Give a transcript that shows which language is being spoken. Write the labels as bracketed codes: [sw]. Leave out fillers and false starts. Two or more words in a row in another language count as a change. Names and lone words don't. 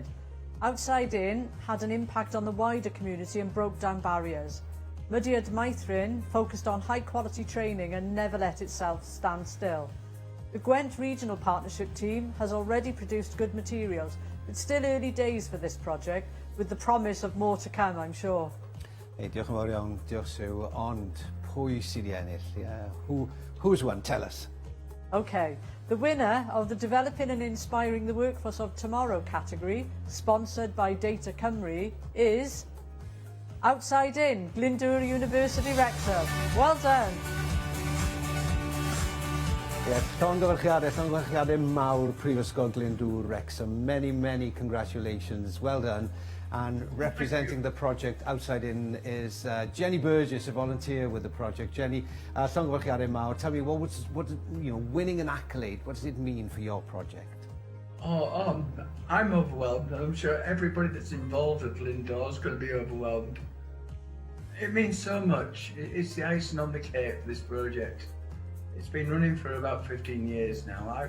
[cy] Outside In had an impact on the wider community and broke down barriers. Mudiad Maithrin focused on high-quality training and never let itself stand still. The Gwent Regional Partnership team has already produced good materials, but still early days for this project, with the promise of more to come, I'm sure. Hey, diolch yn fawr iawn, diolch Sue, ond pwy sydd i ennill? [en] Who's won? Tell us. Okay, the winner of the Developing and Inspiring the Workforce of Tomorrow category, sponsored by Data Cymru, is Outside In, Glyndŵr University Wrexham. Well done. Yes, [cy] llongyfarchiadau mawr Prifysgol Glyndŵr Wrexham. [en] Many congratulations. Well done. And representing the project Outside In is Jenny Burgess, a volunteer with the project. Jenny, [cy] llongyfarchiadau mawr. [en] Tell me, winning an accolade, what does it mean for your project? I'm overwhelmed. I'm sure everybody that's involved at Glyndŵr is going to be overwhelmed. It means so much. It's the icing on the cake for this project. It's been running for about 15 years now.